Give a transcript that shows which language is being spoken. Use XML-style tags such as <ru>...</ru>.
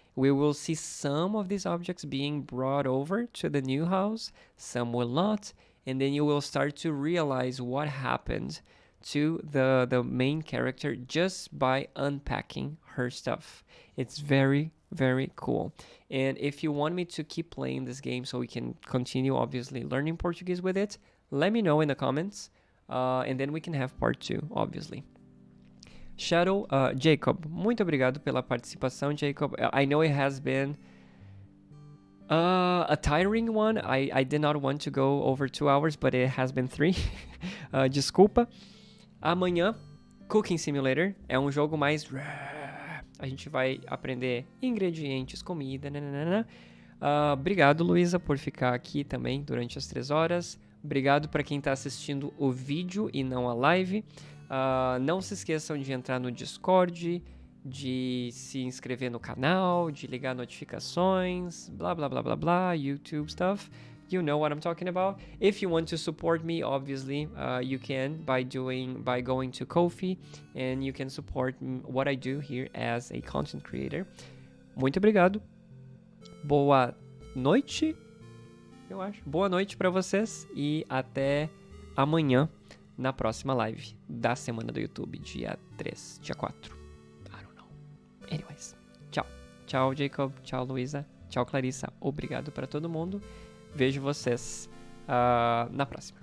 <en>We will see some of these objects being brought over to the new house, some will not, and then you will start to realize what happened to the main character just by unpacking her stuff. It's very, very cool. And if you want me to keep playing this game so we can continue, obviously, learning Portuguese with it, let me know in the comments, and then we can have part 2, obviously.</en> <pt>Shadow, Jacob, muito obrigado pela participação, Jacob.</pt> <en>I know it has been a tiring one. I did not want to go over 2 hours, but it has been 3.</en> <pt>Desculpa. Amanhã Cooking Simulator é um jogo mais... A gente vai aprender ingredientes, comida, nananana. Obrigado, Luísa, por ficar aqui também durante as 3 horas. Obrigado para quem está assistindo o vídeo e não a live. Não se esqueçam de entrar no Discord, de se inscrever no canal, de ligar notificações, blá blá blá blá blá,</pt> <en>YouTube stuff. You know what I'm talking about. If you want to support me, obviously, you can by going to Ko-fi, and you can support what I do here as a content creator.</en> <pt>Muito obrigado. Boa noite, eu acho. Boa noite para vocês e até amanhã na próxima live da semana do YouTube, dia 3, dia 4.</pt> <en>I don't know. Anyways, tchau. Tchau, Jacob. Tchau, Luísa.</en> <pt>Tchau, Clarissa. Obrigado para todo mundo. Vejo vocês na próxima.</pt>